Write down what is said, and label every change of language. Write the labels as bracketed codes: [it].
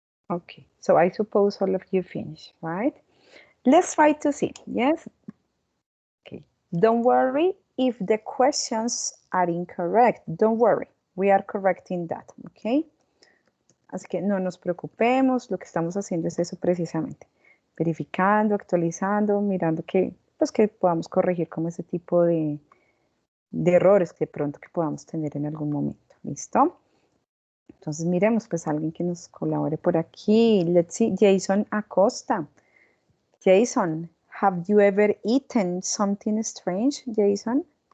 [en] Okay, so I suppose all of you finished, right? Let's try to see, yes? Okay, don't worry if the questions are incorrect. Don't worry, we are correcting that, okay? [es] Así que no nos preocupemos, lo que estamos haciendo es eso precisamente. Verificando, actualizando, mirando que, pues que podamos corregir como ese tipo de errores que pronto que podamos tener en algún momento. ¿Listo? Entonces miremos pues alguien que nos colabore por aquí. [en] Let's see, Jason Acosta. Jason, have you ever eaten something strange, Jason?